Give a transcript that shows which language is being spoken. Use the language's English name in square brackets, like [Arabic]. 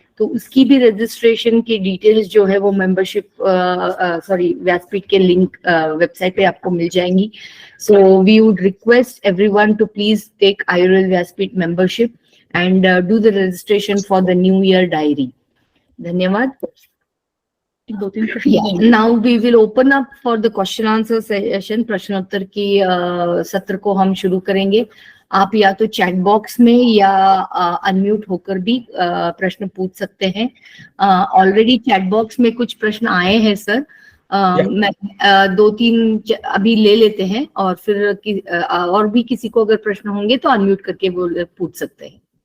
[Hindi] तो उसकी भी रजिस्ट्रेशन की डिटेल्स जो है वो मेंबरशिप व्यासपीठ के लिंक वेबसाइट पे आपको मिल जाएंगी. [English] So we would request everyone to please take Ayurveda Vyaspeeth membership and do the registration for the new year diary. [Hindi] धन्यवाद. [English] Now we will open up for the question answer session. [Hindi] प्रश्नोत्तर की सत्र को हम शुरू करेंगे. आप या तो चैट बॉक्स में या अनम्यूट होकर भी प्रश्न पूछ सकते हैं. ऑलरेडी चैट बॉक्स में कुछ प्रश्न आए हैं सर. मैं 2-3 अभी ले लेते हैं और फिर और भी किसी को अगर प्रश्न होंगे तो अनम्यूट करके वो पूछ सकते हैं.